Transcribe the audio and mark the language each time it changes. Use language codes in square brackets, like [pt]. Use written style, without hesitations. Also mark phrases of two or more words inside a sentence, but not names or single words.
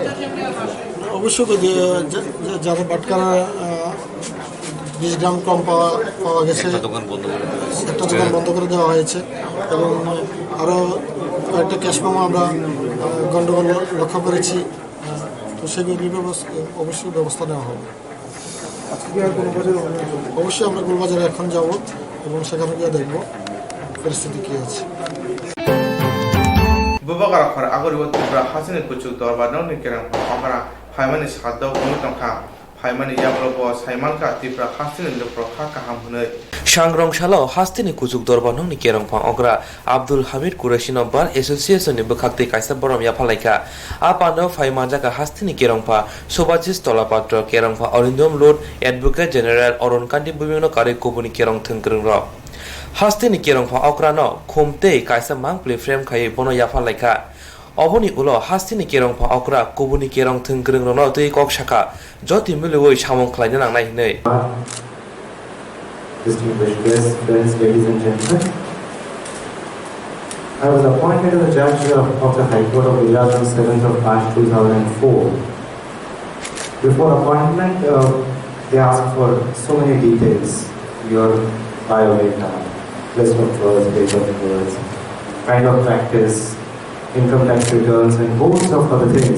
[bn] অবশ্যই যারা বাটকারা 20 গ্রাম কম পাওয়া গেছে একটা দোকান বন্ধ করে দেওয়া হয়েছে এবং আরও কয়েকটা ক্যাশ মেমো আমরা গণ্ডগোল লক্ষ্য করেছি, তো সেগুলির অবশ্যই ব্যবস্থা নেওয়া হবে। অবশ্যই আমরা গোলবাজারে এখন যাব এবং সেখানে গিয়ে দেখব পরিস্থিতি কী আছে। [trp] Bubakar khar agoriwat tibra hasini kuchuk dorba nongni kerang pakara phaimani saddaw komutongkha phaimani yablobo saimanka tibra hasini lopro kha kaham hunai Swrangchati hastini kuchuk dorba nongni kerongpha ogra Abdul Hamid Quraishi [en] number association [trp] ni bukhakte kaisa borom yapalaika apano phaimanja hastini kerongpha Sobajis Tolapatra kerongpha Orindom Road [en] Advocate General [trp] Oronkandi bibino kare kobuni kerong thengkrung ro Hastini kerongpha okrano khomte kaisa mangple frame khai bono yafa laika oboni ulo hastini kerongpha okra kobuni kerong thengkrung no tei kok shaka joti milewoi samong khlaina nangnai hinei. [en] Distinguished guests, friends, ladies and gentlemen, I was appointed as a judge of the High Court of Gujarat on 7th of March 2004. Before appointment, they asked for so many details: your biodata, list of births, date of birth, kind of practice, income tax returns, and hosts of other things.